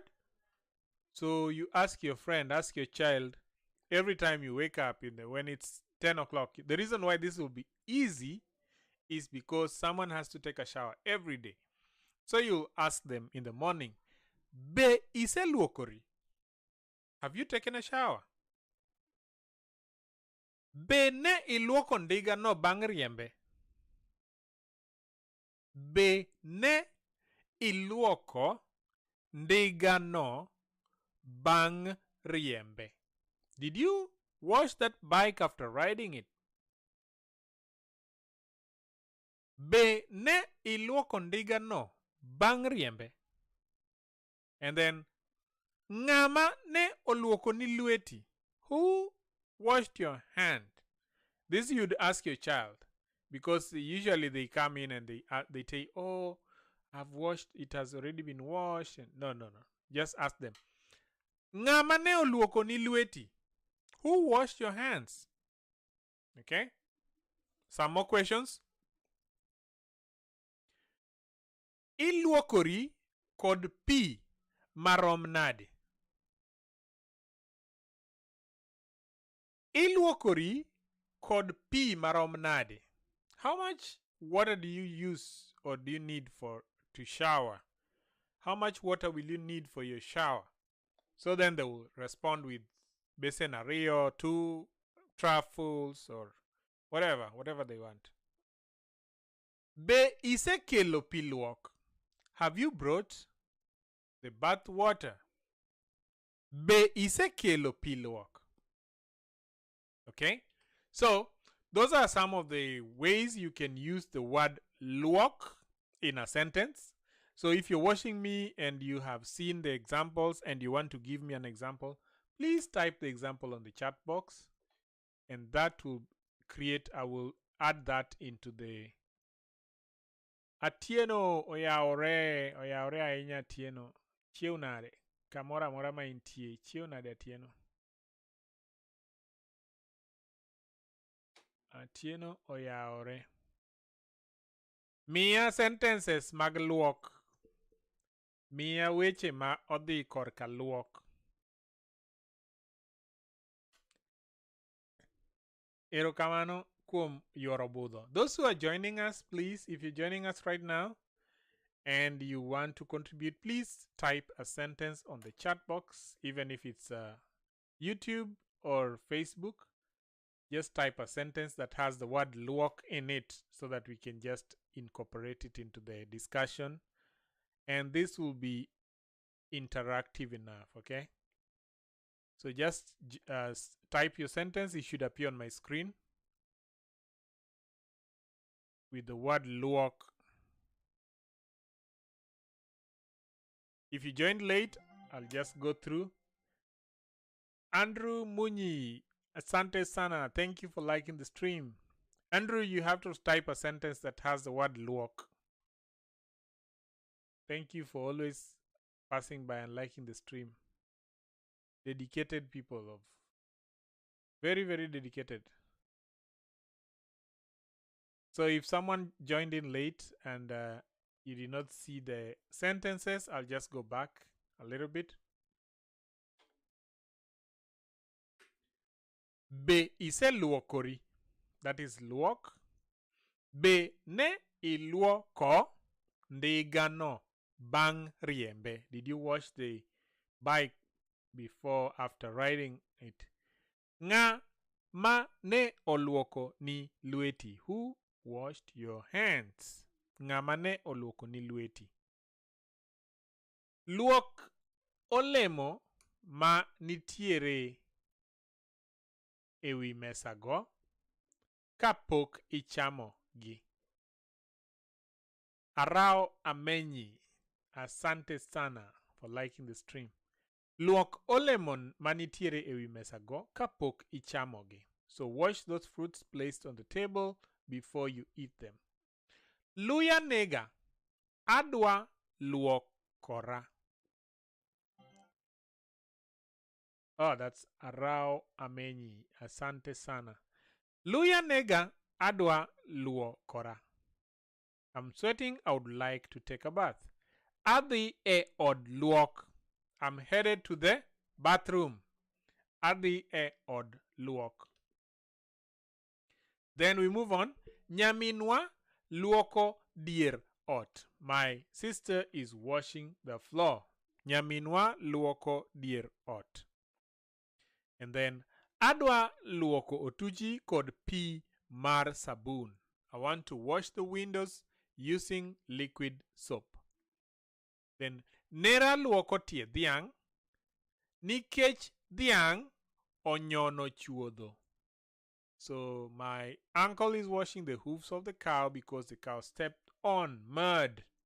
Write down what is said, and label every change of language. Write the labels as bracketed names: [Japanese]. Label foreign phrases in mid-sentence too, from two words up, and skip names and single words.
[English] So you ask your friend, ask your child, every time you wake up when it's 10 o'clock. The reason why this will be easy is because someone has to take a shower every day. So you ask them in the morning, [Luo (Kenya and Tanzania)] be ise luokori? [English] Have you taken a shower? [Luo (Kenya and Tanzania)] Be ne iluoko ndiga no bang' riembe? Be ne iluoko ndiga no bang' riembe? [English] Did you wash that bike after riding it? [Luo (Kenya and Tanzania)] Be ne iluoko ndiga no bang' riembe? [English] And then, [Luo (Kenya and Tanzania)] ng'ama ne oluoko ni lweti? [English] Who washed your hand? This you'd ask your child, because usually they come in and they say, oh, I've washed, it has already been washed. And no. Just ask them. [Luo (Kenya and Tanzania)] Ng'ama ne oluoko ni lweti? [English] Who washed your hands? Okay? Some more questions. [Luo (Kenya and Tanzania)] Iluokori kod pi marom nade? Iluokori kod pi marom nade? [English] How much water do you use or do you need to shower? How much water will you need for your shower? So then they will respond with basin ariyo, 2 truffles, or whatever they want. [Luo (Kenya and Tanzania)] Be ise kelo pi luok? [English] Have you brought the bath water? [Luo (Kenya and Tanzania)] Be ise kelo pi luok? [English] Okay? So, those are some of the ways you can use the word luok in a sentence. So if you're watching me and you have seen the examples and you want to give me an example, please type the example on the chat box, and that will I will add that into the [Luo (Kenya and Tanzania)] Atieno oyaore ainya atieno. Chieunare. Kamora mora ma intie. Chieunare atieno. Atieno oyaore. Mia sentences mag luok. Mia weche ma odhi korka luok. Erokamano kuom yuoro budho. [English] Those who are joining us, please, if you're joining us right now and you want to contribute, please type a sentence on the chat box, even if it's YouTube or Facebook. Just type a sentence that has the word luok in it so that we can just incorporate it into the discussion. And this will be interactive enough, okay? So just type your sentence. It should appear on my screen with the word luok. If you joined late, I'll just go through. [Swahili] Andrew Munyi, asante sana. [English] Thank you for liking the stream. Andrew, you have to type a sentence that has the word luok. Thank you for always passing by and liking the stream. Dedicated people of very, very dedicated. So if someone joined in late and you did not see the sentences, I'll just go back a little bit. [Luo (Kenya and Tanzania)] Be ise luokori. [English] That is luok. [Luo (Kenya and Tanzania)] Be ne iluoko ndiga no bang' riembe. [English] Did you wash the bike before, after riding it? [Luo (Kenya and Tanzania)] Nga ma ne oluoko ni lweti? [English] Who washed your hands? [Luo (Kenya and Tanzania)] Nga ma ne oluoko ni lweti? Luok olemo ma nitiere ewi mesa go kapok ichamo gi. [English] Arao Amenyi, [Swahili] asante sana [English] for liking the stream. [Luo (Kenya and Tanzania)] Luok olemon manitiere ewi mesa go kapok ichamogi. [English] So wash those fruits placed on the table before you eat them. [Luo (Kenya and Tanzania)] Luya nega, adwa luokora. [English] Oh, that's Arao Amenyi. [Swahili] Asante sana. [Luo (Kenya and Tanzania)] Luya nega, adwa luokora. [English] I'm sweating. I would like to take a bath. [Luo (Kenya and Tanzania)] Adhi e od luok. [English] I'm headed to the bathroom. [Luo (Kenya and Tanzania)] Adhi e od luok. [English] Then we move on. [Luo (Kenya and Tanzania)] Nyaminwa luoko dier ot. [English] My sister is washing the floor. [Luo (Kenya and Tanzania)] Nyaminwa luoko dier ot. [English] And then [Luo (Kenya and Tanzania)] adwa luoko otuchi kod pi mar sabun. [English] I want to wash the windows using liquid soap. [Luo (Kenya and Tanzania)] Then nera luoko tie dhiang' nikech dhiang' onyono chuodho. [English] So my uncle is washing the hooves of the cow because the cow stepped on mud.